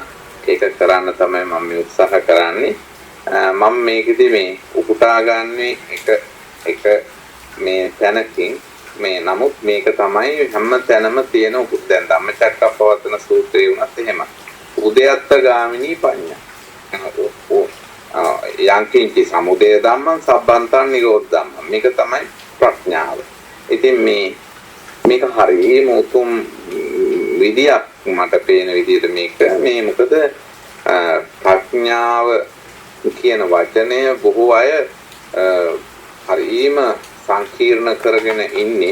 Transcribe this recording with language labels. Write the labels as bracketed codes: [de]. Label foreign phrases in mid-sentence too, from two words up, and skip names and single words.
[si] ඒක කරන්න තමයි මම මේ උත්සාහ කරන්නේ. මම මේකෙදි මේ උපුටා ගන්නේ එක මේ තැනකින් මේ නමුත් මේක තමයි හැම තැනම තියෙන දැන් ධම්මචක්කප්පවත්තන සූත්‍රයේ උනත් එහෙම. [pi] උදයත්ත ගාමිනී පඤ්ඤා. යංකින්චි සමුදය ධම්මං සබ්බන්තං නිරෝධ ධම්මං. [si] මේක තමයි ප්‍රඥාව. ඉතින් මේක හරියම උතුම් විදියක් මට පේන විදිහට මේ මොකද ප්‍රඥාව කියන වචනය බොහෝ අය හරියම සංකීර්ණ කරගෙන ඉන්නේ.